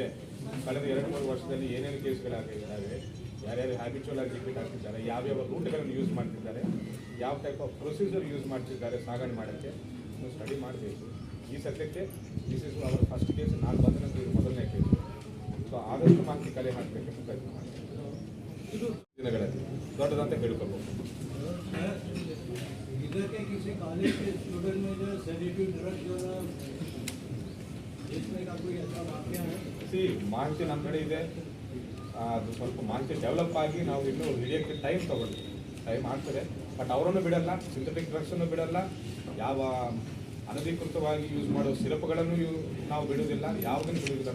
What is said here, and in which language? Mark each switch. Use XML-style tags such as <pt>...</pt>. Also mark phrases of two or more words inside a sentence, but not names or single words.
<kn>ಕಳೆದ 2-3 ವರ್ಷದಲ್ಲಿ ಏನೇನು ಕೇಸ್ಗಳಾಗಿದ್ದಾವೆ, ಯಾರ್ಯಾರು ಹ್ಯಾಬಿಚುವಲ್ ಆಗಿ ಟಿಕೆಟ್ ಹಾಕ್ತಿದ್ದಾರೆ, ಯಾವ್ಯಾವ ರೂಟ್ಗಳನ್ನು ಯೂಸ್ ಮಾಡ್ತಿದ್ದಾರೆ, ಯಾವ</kn> <en>type of procedure</en> <kn>ಯೂಸ್ ಮಾಡ್ತಿದ್ದಾರೆ ಸಾಗಣೆ ಮಾಡೋಕ್ಕೆ ಸ್ಟಡಿ ಮಾಡಬೇಕು. ಈ ಸದ್ಯಕ್ಕೆ</kn> <en>this is our first case.</en> <kn>ನಾನು ಬಂದ ನಂತರ ಇದು ಮೊದಲನೇ ಕೇಸು. ಸೊ ಆದಷ್ಟು ಮಾಹಿತಿ ಕಲೆ ಹಾಕಬೇಕಂತ ಪ್ರಯತ್ನ ಮಾಡ್ತೀನಿ. ಇದು ದಿನಗಳಲ್ಲಿ ದೊಡ್ಡದಂತ ಹೇಳ್ಕೊಳ್ಬೋದು.</kn> <hi>इधर के किसी कॉलेज के स्टूडेंट में जो</hi> <en>sedative drug</en> <hi>जो</hi> <kn>ಸಿ ಮಾಹಿತಿ ನಮ್ಮ ಕಡೆ ಇದೆ, ಅದು ಸ್ವಲ್ಪ ಮಾಹಿತಿ ಡೆವಲಪ್ ಆಗಿ ನಾವು ಇನ್ನೂ ಹಿಡಿಯೋಕ್ಕೆ ಟೈಮ್ ತೊಗೊಳ್ತೀವಿ, ಟೈಮ್ ಆಗ್ತದೆ. ಬಟ್ ಅವರನ್ನು ಬಿಡಲ್ಲ, ಸಿಂಥೆಟಿಕ್ ಡ್ರಗ್ಸನ್ನು ಬಿಡಲ್ಲ, ಯಾವ ಅನಧಿಕೃತವಾಗಿ ಯೂಸ್ ಮಾಡೋ ಸಿರಪ್ಗಳನ್ನು ನಾವು ಬಿಡುವುದಿಲ್ಲ, ಯಾವುದನ್ನು ಬಿಡುವುದಿಲ್ಲ.</kn>